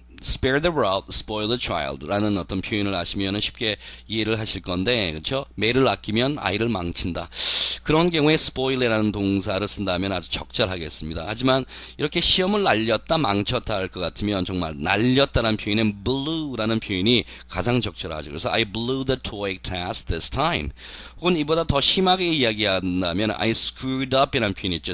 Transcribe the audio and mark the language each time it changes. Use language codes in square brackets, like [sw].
[en] spare the rod, spoil the child [ko] 라는 어떤 표현을 아시면 쉽게 이해를 하실 건데, 그렇죠? 매를 아끼면 아이를 망친다. 그런 경우에 spoil이라는 동사를 쓴다면 아주 적절하겠습니다. 하지만 이렇게 시험을 날렸다, 망쳤다 할 것 같으면 정말 날렸다라는 표현은 blue라는 표현이 가장 적절하죠. 그래서 [en] I blew the TOEIC test this time. [ko] 혹은 이보다 더 심하게 이야기한다면 [en] I screwed up [ko] 이라는 표현이 있죠.